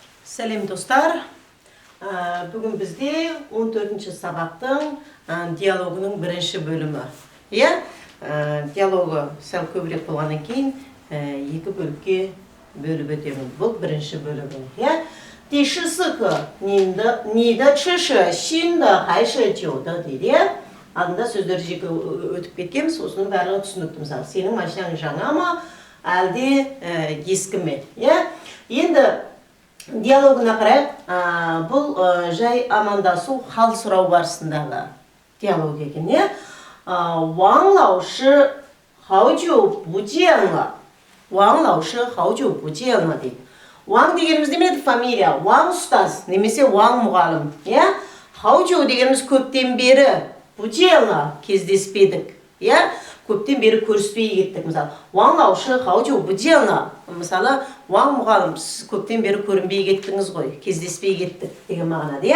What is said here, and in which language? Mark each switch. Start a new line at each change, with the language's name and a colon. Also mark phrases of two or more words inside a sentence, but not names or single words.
Kazakh: Сәлем достар. Бүгін бізде 14-ші сабақтың диалогының бірінші бөлімі. Диалогы сәл көбірек болғаннан кейін екі бөлікке бөліп өтемін. Бұл бірінші бөлімі.
Chinese: 第14课 你的吃是新的还是旧的 дейді.
Kazakh: Алдында сөздер жеке өтіп кеткенбіз, осының барлығы түсінікті. Мысалы, сенің машинаң жаңа ма, әлде ескі ме? Енді диалогына қарайық, бұл жай амандасу, хал сұрау барысындағы диалог екен.
Chinese: 王老师好久不见了. 王老师好久不见了
Kazakh: дейді. Ваң дегеніміз немеді? Фамилия. Ваң ұстаз, немесе ваң мұғалым. Хаучу дегеніміз көптен бері, бучелна кездеспедік. Көптен бері көріспей кеттік. Мысалы,
Chinese: 王老师好久不见了.
Kazakh: Мысалы, ваң мұғалым, сіз көптен бері көрінбей кеттіңіз ғой, кездеспей кеттік деген мағынады.